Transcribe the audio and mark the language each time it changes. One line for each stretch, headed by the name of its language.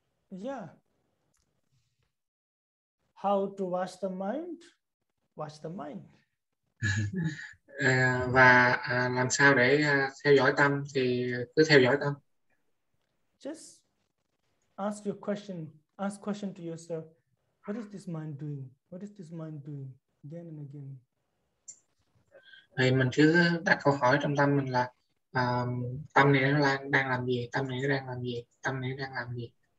English: Yeah. How to watch the mind? Watch the mind.
Vietnamese: Và làm sao để theo dõi tâm thì cứ theo dõi tâm.
English: Just ask question to yourself, what is this mind doing? What is this mind doing? Again and again.
Vietnamese: Thì mình cứ đặt câu hỏi trong tâm mình là tâm này nó đang làm gì, tâm này nó đang làm gì, tâm này nó đang làm gì.